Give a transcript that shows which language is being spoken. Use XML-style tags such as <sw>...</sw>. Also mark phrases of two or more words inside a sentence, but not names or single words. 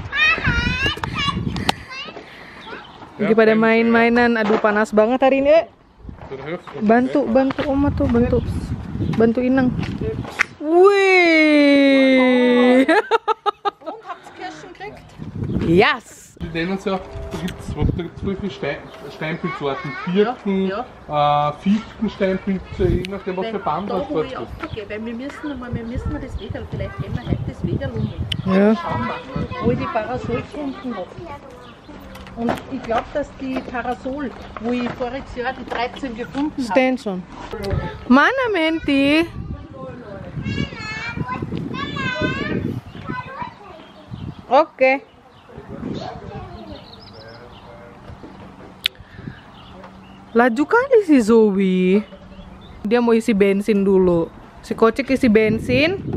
<id>Lagi pada main-mainan, aduh panas banget hari ini. Bantu Oma tuh, bantu Inang. Wih. Yes.</id> <de>Die nennen es ja, da gibt es wie viele Steinpilzsorten? Vierten, fünften Steinpilze, je nachdem was für Band Da das wo dort ich ist. aufgehe, weil wir müssen das Wedel, vielleicht gehen wir heute das Wedel um. Ja. Schauen wir, wo ich die Parasol gefunden habe. Und ich glaube, dass die Parasol, wo ich voriges Jahr die 13 gefunden habe. Stenson.</de> <id>Mana Menti? Oke. Laju kali si Zoe. Dia mau isi bensin dulu. Si Kocik isi bensin.</id>